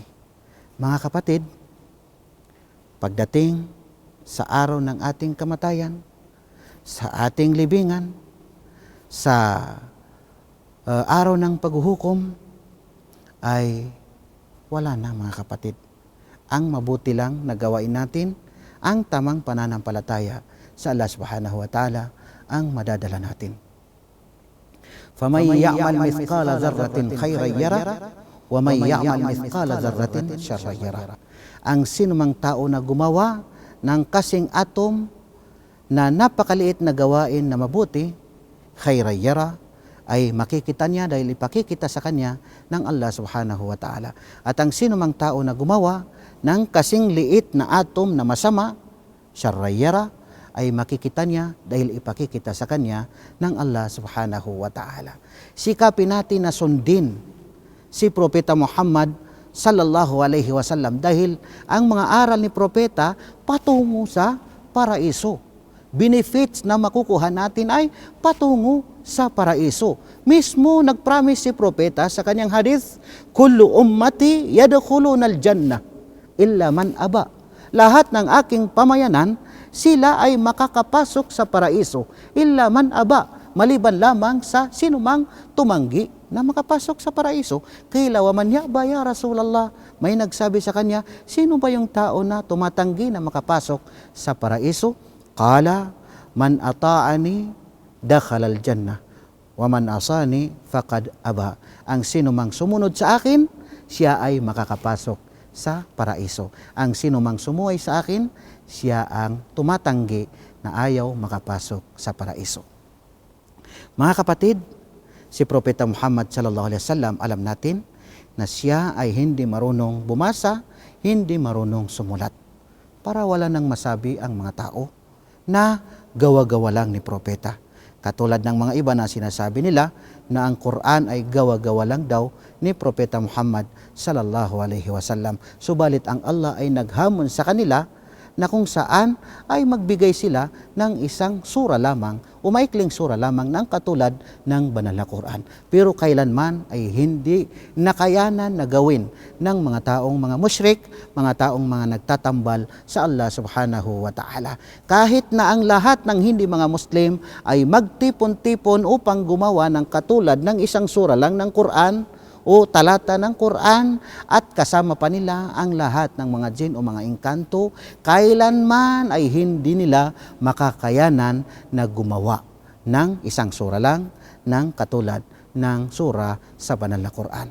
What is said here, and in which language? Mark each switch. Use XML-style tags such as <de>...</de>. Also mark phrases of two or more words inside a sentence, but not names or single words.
<tl>Mga kapatid, pagdating sa araw ng ating kamatayan, sa ating libingan, sa araw ng paghuhukom, ay wala na mga kapatid. Ang mabuti lang na gawain natin, ang tamang pananampalataya sa Allah</tl> <ar>سبحانه وتعالى</ar> <tl>ang madadala natin.</tl> <ar>فَمَنْ يَعْمَلْ مِثْقَالَ ذَرَّةٍ خَيْرًا يَرَهُ وَمَنْ يَعْمَلْ مِثْقَالَ ذَرَّةٍ شَرًّا يَرَهُ.</ar> <tl>Ang sinumang tao na gumawa ng kasing atom na napakaliit na gawain na mabuti,</tl> <ar>خيرا يره,</ar> <tl>ay makikita niya dahil ipakikita sa kanya ng Allah</tl> <ar>سبحانه وتعالى.</ar> <tl>At ang sinumang tao na gumawa ng kasing liit na atom na masama,</tl> <ar>شرا يره,</ar> <tl>ay makikita niya dahil ipakikita sa kanya ng Allah</tl> <ar>سبحانه وتعالى.</ar> <tl>Sikapin natin na sundin si Propeta Muhammad</tl> <ar>صلى الله عليه وسلم</ar> <tl>dahil ang mga aral ni Propeta patungo sa paraiso. Benefits na makukuha natin ay patungo sa paraiso. Mismo nagpromise si Propeta sa kanyang hadith,</tl> <ar>"كل أمتي يدخلون الجنة إلا من أبى."</ar> <tl>Lahat ng aking pamayanan, sila ay makakapasok sa paraiso,</tl> <ar>إلا من أبى,</ar> <tl>maliban lamang sa sinumang tumanggi na makapasok sa paraiso.</tl> <ar>قيل ومن يأبى يا رسول الله,</ar> <tl>may nagsabi sa kanya, sino ba yung tao na tumatanggi na makapasok sa paraiso?</tl> <ar>قال من أطاعني دخل الجنة ومن عصاني فقد أبى.</ar> <tl>Ang sinumang sumunod sa akin, siya ay makakapasok sa paraiso. Ang sinumang sumuway sa akin, siya ang tumatanggi na ayaw makapasok sa paraiso. Mga kapatid, si Propeta Muhammad</tl> <ar>صلى الله عليه وسلم,</ar> <tl>alam natin na siya ay hindi marunong bumasa, hindi marunong sumulat. Para wala nang masabi ang mga tao na gawa-gawa lang ni Propeta. Katulad ng mga iba na sinasabi nila na ang Quran ay gawa-gawa lang daw ni Propeta Muhammad</tl> <ar>صلى الله عليه وسلم.</ar> <tl>Subalit ang Allah ay naghamon sa kanila na kung saan ay magbigay sila ng isang sura lamang o maikling sura lamang ng katulad ng banal na Quran. Pero kailanman ay hindi nakayanan na gawin ng mga taong mga musyrik, mga taong mga nagtatambal sa Allah</tl> <ar>سبحانه وتعالى.</ar> <tl>Kahit na ang lahat ng hindi mga Muslim ay magtipon-tipon upang gumawa ng katulad ng isang sura lang ng Quran o talata ng Quran at kasama pa nila ang lahat ng mga jin o mga engkanto, kailanman ay hindi nila makakayanan na gumawa ng isang sura lang ng katulad ng sura sa banal na Quran.</tl>